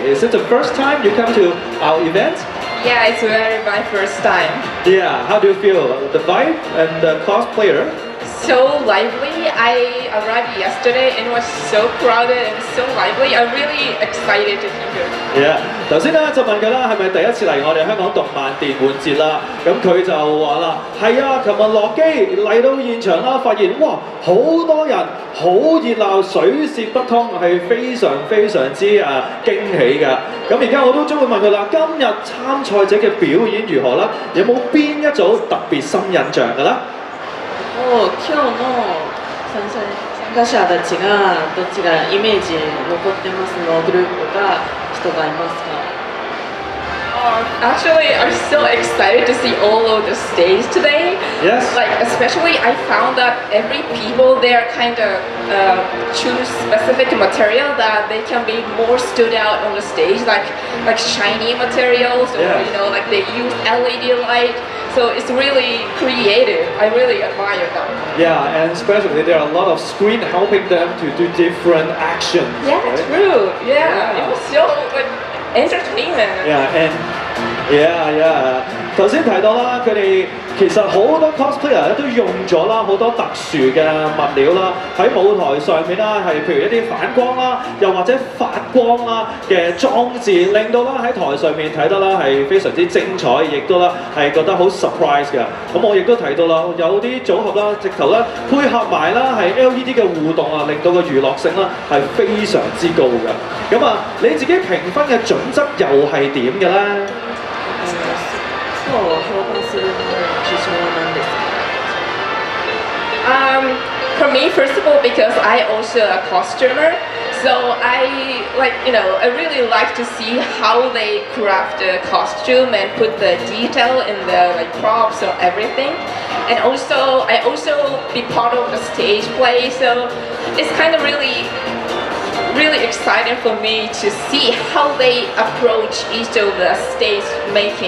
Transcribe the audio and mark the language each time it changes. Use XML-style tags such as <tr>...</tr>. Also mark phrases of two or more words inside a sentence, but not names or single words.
<en>Is it the first time you come to our event? Yeah, it's really my first time. Yeah, how do you feel? The vibe and the cosplayer? So lively. I arrived yesterday and it was so crowded and so lively. I'm really excited to be here. Yeah，</en> <yue>頭先咧就問佢啦，係咪第一次嚟我哋香港動漫電玩節啦？咁佢就話啦，係啊，琴日落機嚟到現場啦，發現哇好多人，好熱鬧，水泄不通，係非常之驚喜㗎。咁而家我都將會問佢啦，今日參賽者嘅表演如何啦？有冇邊一組特別深印象㗎啦？</yue> <ja>今日の参加者たちがどっちがイメージ残ってますのグループが人がいますか？</ja> <en>Actually, I'm so excited to see all of the stage today. Yes. Like especially, I found that every people they are kind of choose specific material that they can be more stood out on the stage, like shiny materials or like they use LED light. So it's really creative. I really admire them. Yeah, and especially there are a lot of screen helping them to do different actions. Yeah, right? true. Yeah, it was so like entertainment. Yeah.</en> <yue>頭先提到啦，佢哋其實好多 cosplayer 都用咗啦好多特殊嘅物料啦，喺舞台上面啦，係譬如一啲反光啦，又或者發光啦嘅裝置，令到啦喺台上面睇得啦係非常之精彩，亦都啦係覺得好 surprise 㗎。咁我亦都提到啦，有啲組合啦，直頭啦配合埋啦係 LED 嘅互動啊，令到個娛樂性啦係非常之高㗎。咁啊，你自己評分嘅準則又係點嘅咧？</yue> <ja>そう評判する基準は何ですか？</ja> <en>For me, first of all, because I also a costumer, so I I really like to see how they craft the costume and put the detail in the props or everything. And also, I also be part of the stage play, so it's kind of really exciting for me to see how they approach each of the stage making.</en>